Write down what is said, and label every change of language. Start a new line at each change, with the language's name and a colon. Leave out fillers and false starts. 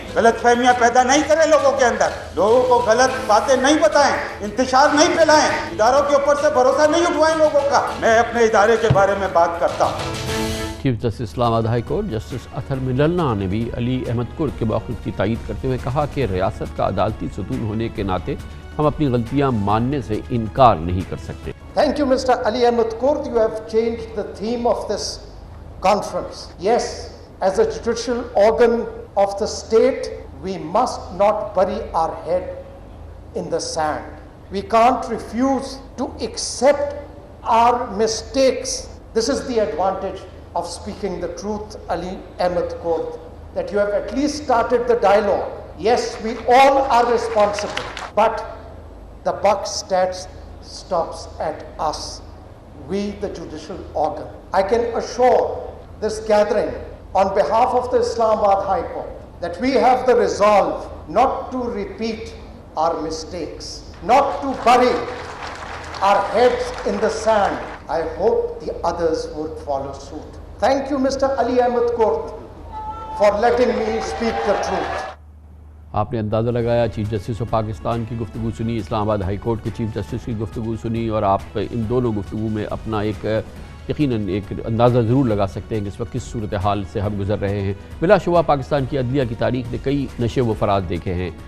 Urdu: غلط فہمیاں پیدا نہیں کریں لوگوں کے اندر، لوگوں کو غلط باتیں نہیں بتائیں، انتشار نہیں پھیلائیں، اداروں کے اوپر سے بھروسہ نہیں اٹھوائیں لوگوں کا۔ میں اپنے ادارے کے بارے میں بات کرتا ہوں۔ چیف جسٹس اسلام آباد ہائی کورٹ جسٹس اطہر ملنا نے بھی علی احمد کرد کے موقف کی تائید کرتے ہوئے کہا کہ ریاست کا عدالتی ستون ہونے کے ناطے ہم اپنی غلطیاں ماننے سے انکار نہیں کر سکتے.
English: Thank you, Mr. Ali Ahmed Kurd. You have changed the theme of this conference. Yes, as a judicial organ of the state, we must not bury our head in the sand. We can't refuse to accept our mistakes. This is the advantage of speaking the truth, Ali Ahmed Kurd, that you have at least started the dialogue. Yes, we all are responsible, but the buck stops at us, we the judicial organ. I can assure this gathering on behalf of the Islamabad High Court that we have the resolve not to repeat our mistakes, not to bury our heads in the sand. I hope the others would follow suit. Thank you, Mr. Ali Ahmed Kurd, for letting me speak the truth.
Urdu: آپ نے اندازہ لگایا chief justice of Pakistan کی گفتگو سنی، اسلام آباد high court کے chief justice کی گفتگو سنی، اور آپ ان دونوں گفتگو میں اپنا ایک یقیناً ایک اندازہ ضرور لگا سکتے ہیں کہ اس وقت کس صورتحال سے ہم گزر رہے ہیں. بلا شبہ پاکستان کی عدلیہ کی تاریخ نے کئی نشے و فراز دیکھے ہیں.